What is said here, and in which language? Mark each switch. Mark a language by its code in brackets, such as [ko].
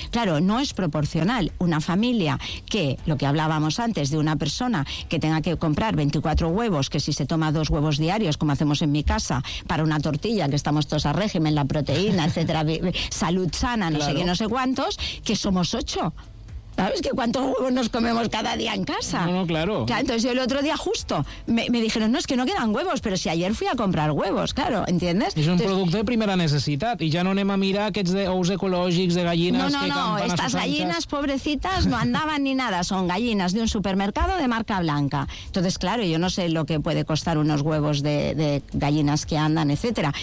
[es] Claro, no es proporcional una familia que, lo que hablábamos antes, de una persona que tenga que comprar 24 huevos, que si se toma 2 huevos diarios, como hacemos en mi casa, para una tortilla, que estamos todos a régimen, la proteína, etcétera, salud sana, no sé qué, no sé cuántos, que somos 8. ¿Sabes que cuántos huevos nos comemos cada día en casa? No, claro. Claro, entonces yo el otro día justo me dijeron, no, es que no quedan huevos, pero si ayer fui a comprar huevos, claro, ¿entiendes? [ca] És un [es] entonces, [ca] producte de primera necessitat i ja no anem a mirar aquests de ous ecològics, de gallines... [es] Estas [ca] gallines, [es] pobrecitas, no andaban ni nada, son gallinas de un supermercado de marca blanca. Entonces, claro, yo no sé lo que puede costar unos huevos de gallinas que andan, etcétera.